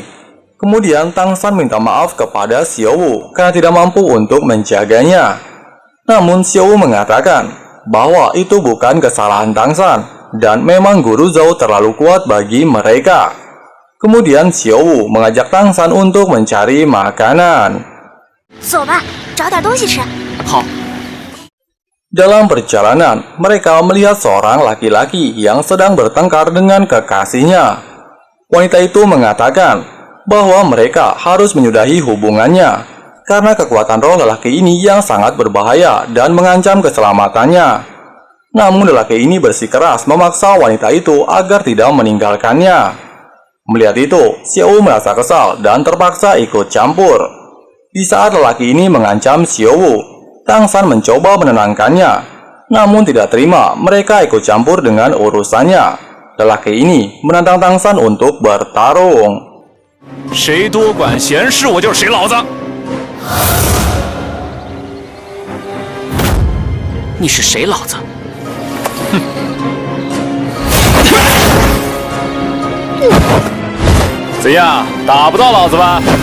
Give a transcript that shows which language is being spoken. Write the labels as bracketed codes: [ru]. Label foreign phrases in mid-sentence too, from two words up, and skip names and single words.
[id] Kemudian Tang San minta maaf kepada Xiao Wu karena tidak mampu untuk menjaganya. Namun Xiao Wu mengatakan bahwa itu bukan kesalahan Tang San dan memang Guru Zhao terlalu kuat bagi mereka. Kemudian Xiao Wu mengajak Tang San untuk mencari makanan. [zh] 走吧，找点东西吃。好， [id] Dalam perjalanan, mereka melihat seorang laki-laki yang sedang bertengkar dengan kekasihnya. Wanita itu mengatakan bahwa mereka harus menyudahi hubungannya karena kekuatan roh lelaki ini yang sangat berbahaya dan mengancam keselamatannya. Namun lelaki ini bersikeras memaksa wanita itu agar tidak meninggalkannya. Melihat itu, Xiao Wu merasa kesal dan terpaksa ikut campur. Di saat lelaki ini mengancam Xiao Wu, Tang San mencoba menenangkannya, namun tidak terima mereka ikut campur dengan urusannya. Lelaki ini menantang Tang San untuk bertarung. [zh] 谁多管闲事，我就是谁老子。你是谁老子？怎样，打不到老子吧？